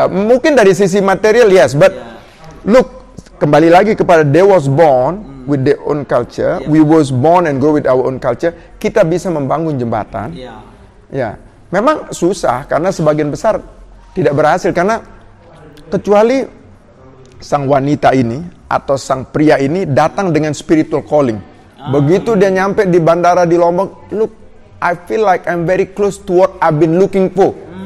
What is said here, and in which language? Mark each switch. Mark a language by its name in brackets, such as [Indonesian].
[Indonesian] Mungkin dari sisi material [English] yes, but look, [Indonesian] kembali lagi kepada [English] they was born with their own culture, we was born and go with our own culture. [Indonesian] Kita bisa membangun jembatan. Ya, memang susah karena sebagian besar tidak berhasil karena kecuali sang wanita ini atau sang pria ini datang dengan spiritual calling. Begitu dia nyampe di bandara di Lombok, [English] look, I feel like I'm very close to what I've been looking for.